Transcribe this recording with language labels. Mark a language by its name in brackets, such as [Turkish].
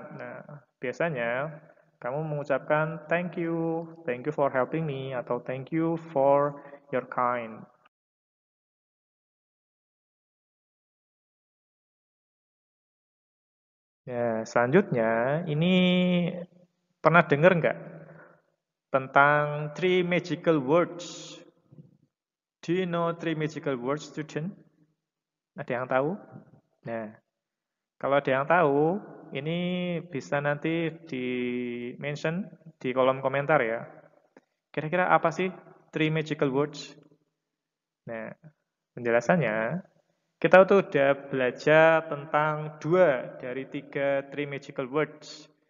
[Indonesian] Nah, biasanya kamu mengucapkan [English] thank you for helping me [Indonesian] atau [English] thank you for your kind. [Indonesian] Ya, selanjutnya ini pernah dengar nggak tentang three magical words? [English] Do you know three magical words, student? [Indonesian] Ada yang tahu? Nah, kalau ada yang tahu, ini bisa nanti di-mention di kolom komentar ya. Kira-kira apa sih three magical words? Nah, penjelasannya, kita tuh udah belajar tentang 2 dari 3 three magical words.